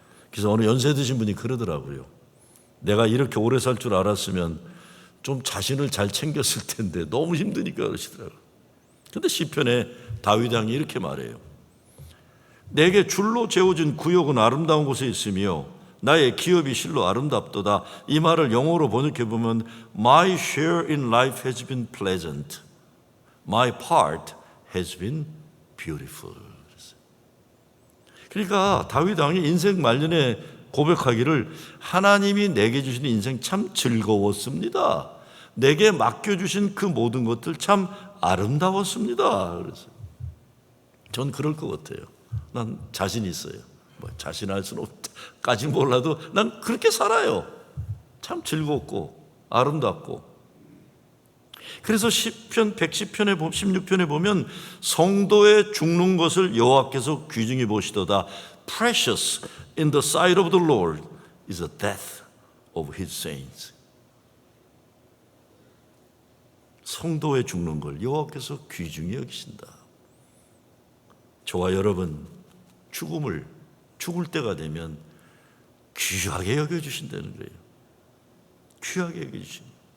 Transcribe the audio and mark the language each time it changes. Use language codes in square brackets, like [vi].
[ko] 그래서 어느 연세 드신 분이 그러더라고요. 내가 이렇게 오래 살 줄 알았으면 좀 자신을 잘 챙겼을 텐데 너무 힘드니까 그러시더라고요. 근데 시편에 다윗 왕이 이렇게 말해요. 내게 줄로 재워진 구역은 아름다운 곳에 있으며 나의 기업이 실로 아름답도다. 이 말을 영어로 번역해 보면 [en] My share in life has been pleasant. My part has been beautiful. [ko] 그러니까 다윗 왕이 인생 말년에 고백하기를 하나님이 내게 주신 인생 참 즐거웠습니다. 내게 맡겨주신 그 모든 것들 참 아름다웠습니다. 그래서 전 그럴 것 같아요. 난 자신 있어요. 자신할 수는 없까지 몰라도 난 그렇게 살아요. 참 즐겁고 아름답고. 그래서 시편 110편에 16편에 보면 성도의 죽는 것을 여호와께서 귀중히 보시도다. [en] Precious in the sight of the Lord is the death of his saints. [ko] 성도의 죽는 걸 여호와께서 귀중히 여기신다. 저와 여러분 죽을 때가 되면 귀하게 여겨주신다는 거예요. 귀하게 여겨주신다.